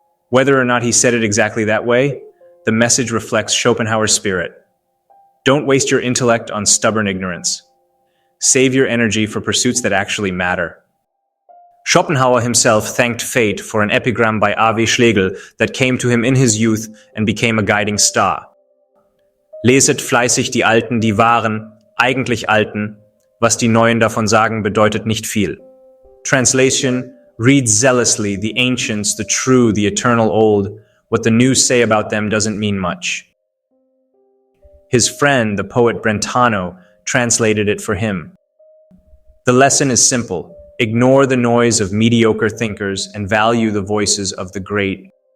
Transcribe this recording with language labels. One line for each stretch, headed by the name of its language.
English: Whether or not he said it exactly that way, the message reflects Schopenhauer's spirit. Don't waste your intellect on stubborn ignorance. Save your energy for pursuits that actually matter. Schopenhauer himself thanked fate for an epigram by A.W. Schlegel that came to him in his youth and became a guiding star.
German: Leset fleißig die Alten, die wahren, eigentlich Alten. Was die Neuen davon sagen, bedeutet nicht viel.
English: Translation: read zealously the ancients, the true, the eternal old. What the new say about them doesn't mean much. His friend, the poet Brentano, translated it for him. The lesson is simple. Ignore the noise of mediocre thinkers and value the voices of the great.